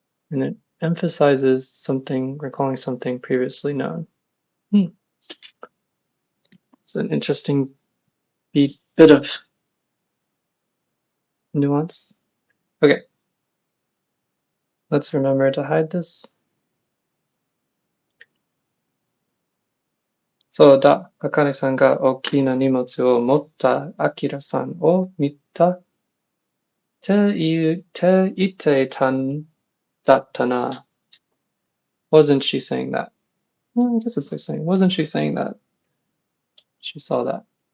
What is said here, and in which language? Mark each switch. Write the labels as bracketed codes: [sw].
[en] And it emphasizes something, recalling something previously known. It's an interesting bit of nuance. Okay. Let's remember to hide this. [ja] そうだ、あかねさんが大きな荷物を持ったあきらさんを見たって言ってたんだったな。 [en] Wasn't she saying that? Well, I guess it's like saying, wasn't she saying that? She saw that.